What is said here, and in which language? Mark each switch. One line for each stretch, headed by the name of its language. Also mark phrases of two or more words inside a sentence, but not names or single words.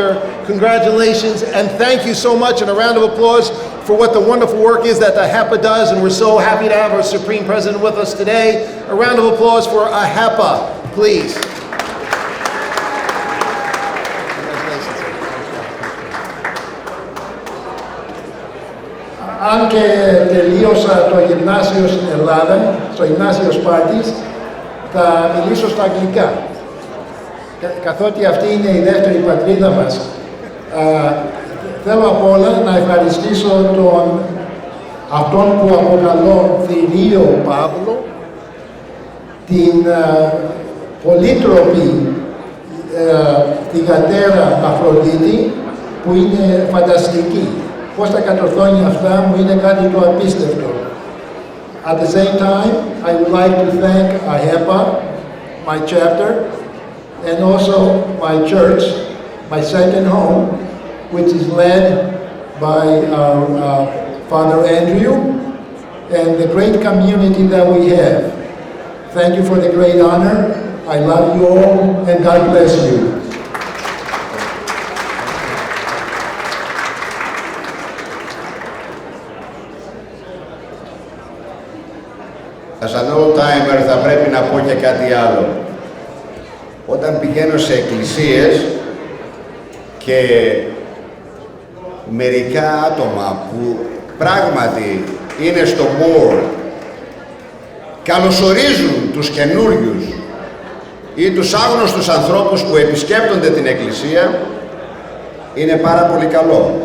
English: Congratulations and thank you so much, and a round of applause for what the wonderful work is that the AHEPA does, and we're so happy to have our Supreme President with us today. A round of applause for AHEPA, please.
Greek: αν και τελείωσα το γυμνάσιο στην Ελλάδα, στο γυμνάσιο Σπάρτης, θα μιλήσω στα αγγλικά. Καθότι αυτή είναι η δεύτερη πατρίδα μας. Θέλω απ' όλα να ευχαριστήσω αυτόν που αποκαλώ θηρίο Παύλο, την πολύτροπη θυγατέρα Αφροδίτη, που είναι φανταστική. Πώς τα κατορθώνει αυτά μου είναι κάτι το απίστευτο.
English: At the same time, I would like to thank AHEPA, my chapter, and also my church, my second home, which is led by Father Andrew, and the great community that we have. Thank you for the great honor. I love you all, and God bless you. As an old-timer
Greek: θα πρέπει να πω και κάτι άλλο. Όταν πηγαίνω σε εκκλησίες και μερικά άτομα που πράγματι είναι στο board καλωσορίζουν τους καινούριους ή τους άγνωστους ανθρώπους που επισκέπτονται την εκκλησία, είναι πάρα πολύ καλό.